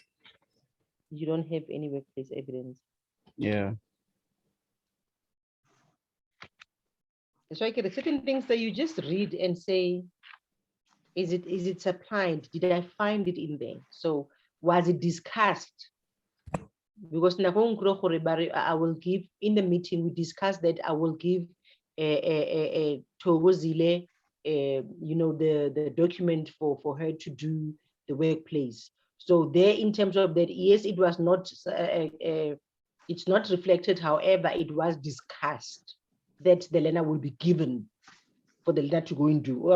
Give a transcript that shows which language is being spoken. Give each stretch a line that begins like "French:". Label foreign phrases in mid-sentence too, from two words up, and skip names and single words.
English: You don't have any workplace evidence. Yeah. So I get certain things that you just read and say, is it supplied? Did I find it in there? So was it discussed?
Tswana: because nakong kuro gore ba re,
English: I will give in the meeting we discussed that I will give Thokozile you know the document for her to do the workplace. So there in terms of that, yes, it was not it's not reflected, however it was discussed that the learner will be given for the learner to go and do.